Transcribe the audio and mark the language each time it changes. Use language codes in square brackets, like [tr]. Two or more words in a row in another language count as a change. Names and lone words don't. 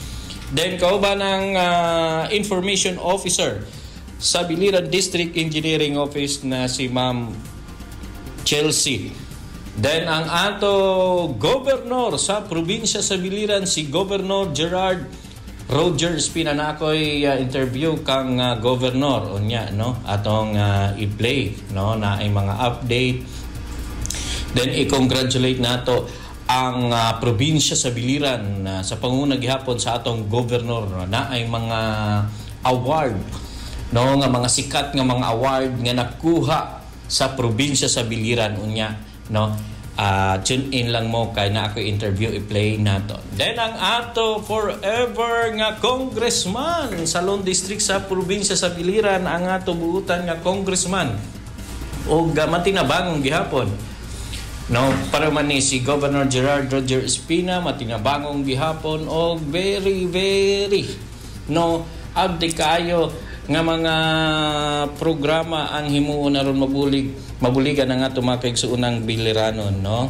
[ceb] Then kauban ng [en] information officer [ceb] sa Biliran District Engineering Office na si Ma'am Chelsea. Then ang ato governor sa probinsya sa Biliran, si Governor Gerard Rogers Pina, na ako'y interview kang governor unya, no, atong i-play, no, na ay mga update. Then i-congratulate nato ang probinsya sa Biliran sa panguna gihapon sa atong governor, na ay mga award, no, nga mga sikat nga mga award nga nakuha sa probinsya sa biliran unya, no. [en] Tune in [ceb] lang mo kay na ako interview i-play nato. Then ang ato forever nga congressman sa Lone District sa probinsya sa biliran, ang ato buutan nga congressman o matinabangong gihapon, no, para man ni si Governor Gerard Roger Espina, matinabangong gihapon o very no abdi kayo nga mga programa ang himuon na ron mabuligan ang ato mga kaigsuunang biliranon, no.